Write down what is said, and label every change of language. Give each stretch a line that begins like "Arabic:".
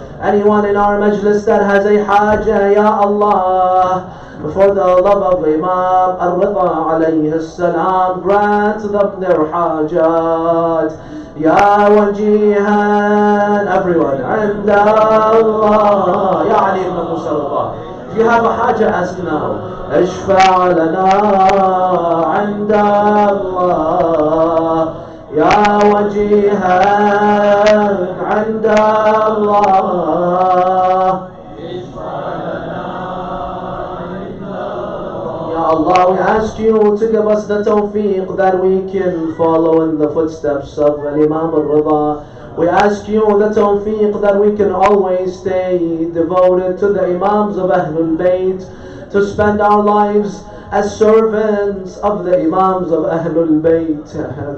English: Anyone in our majlis that has a haja, Ya Allah, for the love of Imam al-Reza alayhi salam, grant them their hajat. Ya wajihan, everyone, and Allah, Ya Ali ibn Musa al-Reza. If you have a haja, ask now.
Arabic: اشفع لنا عند الله يا وجيها عند الله.
English: Ya Allah, we ask you to give us the tawfiq that we can follow in the footsteps of Imam al-Reza. We ask you the tawfiq that we can always stay devoted to the Imams of Ahlul Bayt, to spend our lives as servants of the Imams of Ahlul Bayt.